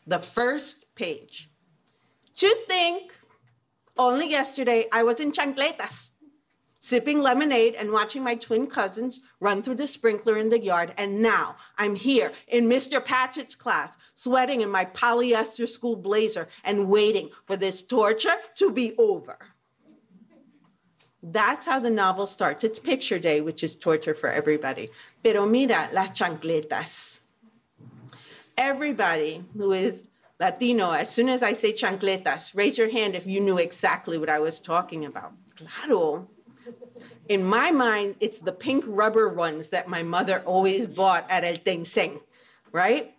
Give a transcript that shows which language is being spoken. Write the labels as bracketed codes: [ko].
[en] The first page. To think, only yesterday I was in chancletas, sipping lemonade and watching my twin cousins run through the sprinkler in the yard. And now I'm here in Mr. Patchett's class, sweating in my polyester school blazer and waiting for this torture to be over. That's how the novel starts. It's picture day, which is torture for everybody. [es] Pero mira las chancletas. [en] Everybody who is Latino, as soon as I say chancletas, raise your hand if you knew exactly what I was talking about. [es] Claro. [en] In my mind, it's the pink rubber ones that my mother always bought at El Tenseng, right?